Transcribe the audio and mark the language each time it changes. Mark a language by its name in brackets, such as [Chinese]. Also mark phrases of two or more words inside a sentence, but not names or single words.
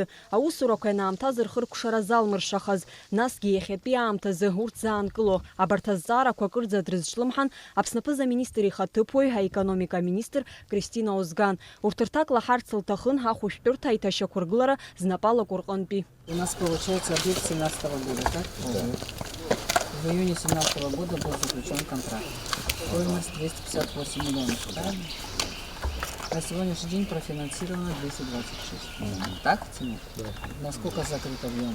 [Abkhazian] Аусурақәа ианаамҭаз рхыркәшара залмыршахаз, насгьы иахьатәи аамҭазы урҭ заанкыло. Абарҭ азҵаарақәа кырӡа дрызҿлымҳан Аԥсны аԥыза-министр ихаҭыԥуаҩ, аекономика министр Кристина Озган. Урҭ рҭак лаҳарц лҭахын ҳахәышәтәырҭа аиҭашьақәыргылара знапалақәа рҟынтәи. [Russian] У нас получается объект 2017 года, так? Да. В июне 2017 года был заключен контракт. Стоимость 258 миллионов, правильно? На сегодняшний день профинансировано 226. Так цена? Да. Насколько закрыт объем?